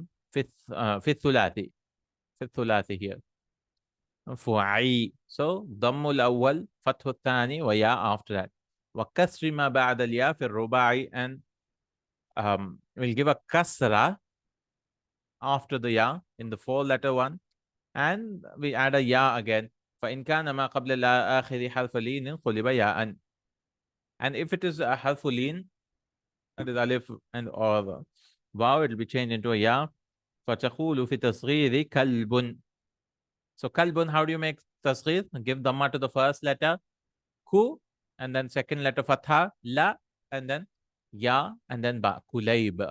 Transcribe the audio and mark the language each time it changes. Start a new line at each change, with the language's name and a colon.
Arabic: في الثلاثي, في الثلاثي here. فعي. So ضم الأول, فتح الثاني, ويا
English: after that.
Arabic: وكسر ما بعد الياء في الرباعي,
English: and we'll give a kasra after the ya in the 4-letter one, and we add a ya again.
Arabic: فإن كان ما قبل الآخر حرف لين قلب ياء.
English: And if it is a حرف لين, that is alif and or wow, it will be changed into a ya.
Arabic: فتقول في تصغير كلب.
English: So kalbun, how do you make tasghir? Give dhamma to the first letter, ku, and then second letter fatha, la, and then ya, and then ba, kulayb.